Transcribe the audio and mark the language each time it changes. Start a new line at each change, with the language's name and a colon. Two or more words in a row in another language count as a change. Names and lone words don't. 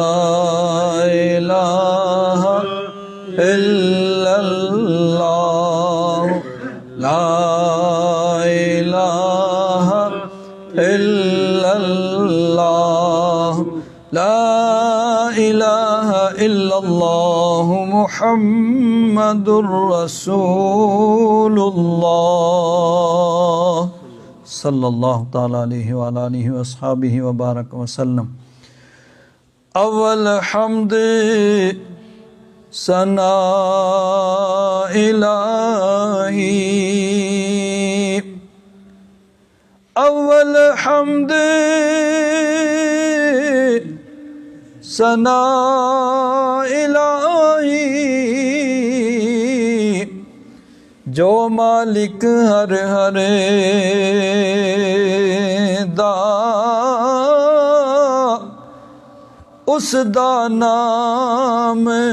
Arabic: إله إلا الله لا إله إلا الله لا إله إلا الله محمد رسول الله صلى الله تعالى عليه وآله وأصحابه وبارك وسلم.
Punjabi: اول حمد ثنا الٰہی, اول حمد ثنا الٰہی، جو مالک ہر ہرے دا اس دا نام